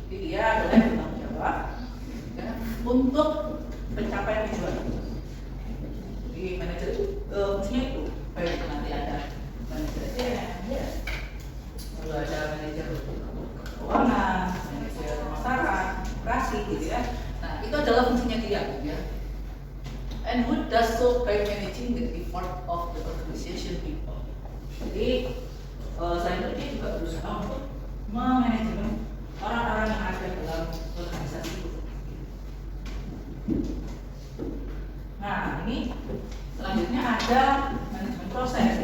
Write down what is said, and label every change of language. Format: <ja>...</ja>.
<id>Jadi dia adalah yang bertanggung jawab, ya, untuk pencapaian tujuan. Jadi manajer itu fungsinya itu, baik itu nanti ada manajer SDM, ya, lalu ada manajer keuangan, manajer pemasaran, operasi, gitu ya. Nah itu adalah fungsinya dia, gitu ya.</id> <en>And who does so by managing the effort of the organization people.</en> <id>Jadi selain itu dia juga berusaha untuk memanajemen orang-orang yang ada dalam organisasi itu. Nah ini selanjutnya ada manajemen proses.</id>